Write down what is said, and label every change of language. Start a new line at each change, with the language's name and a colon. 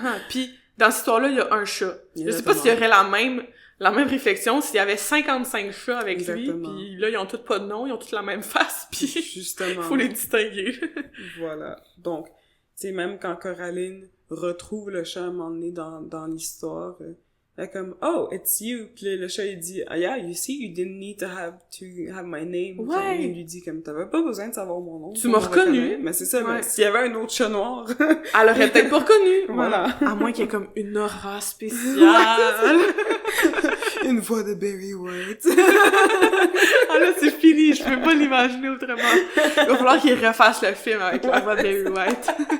French: Puis dans cette histoire-là, il y a un chat. Je sais pas s'il y aurait la même réflexion s'il y avait 55 chats avec lui, puis là ils ont tous pas de nom, ils ont tous la même face, puis justement, faut les distinguer. Voilà. Donc, tu sais, même quand Coraline retrouve le chat à un moment donné dans l'histoire, Elle est comme,
English: oh, it's you.
French: Puis le chat, il dit,
English: ah, yeah, you see, you didn't need to have my name.
French: Ouais. Il lui dit, comme, t'avais pas besoin de savoir mon nom. Tu m'as reconnu. Mais c'est ça, ouais. mais s'il y avait un autre chat noir. Elle aurait peut-être pas reconnu. Voilà. À moins qu'il y ait comme une aura spéciale. Une voix de Barry White. Ah là, c'est fini, je peux pas l'imaginer autrement. Il va falloir qu'il refasse le film avec la voix de Barry White.